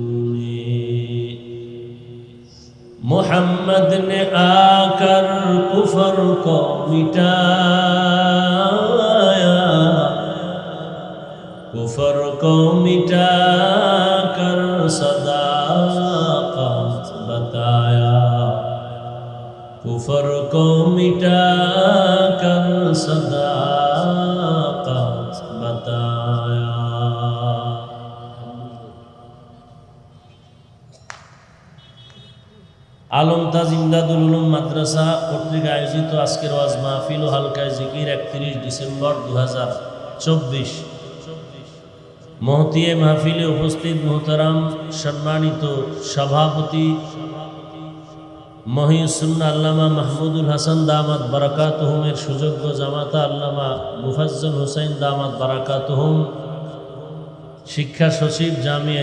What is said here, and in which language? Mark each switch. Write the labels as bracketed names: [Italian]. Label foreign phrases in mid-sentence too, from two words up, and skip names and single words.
[Urdu] محمد نے آ کر کفر کو مٹایا کفر کو مٹا کر صداقت بتایا کفر کو مٹا کر صداقت بتایا [Bangla] আলম তাজ ইমদাদুল উলুম মাদ্রাসা কর্তৃক আয়োজিত আজকের ওয়াজ মাহফিল ও হালকায় জিকির 31 ডিসেম্বর 2024 মহতিয়ে মাহফিলে উপস্থিত মোহতারাম সম্মানিত সভাপতি মহিউসুন্নাহ আল্লামা মাহমুদুল হাসান [Arabic] دامت بركاتهم [Bangla] সুযোগ্য জামাতা আল্লামা মুফাজ্জল হোসেন [Arabic] دامت بركاتهم [Bangla] শিক্ষা সচিব জামিয়া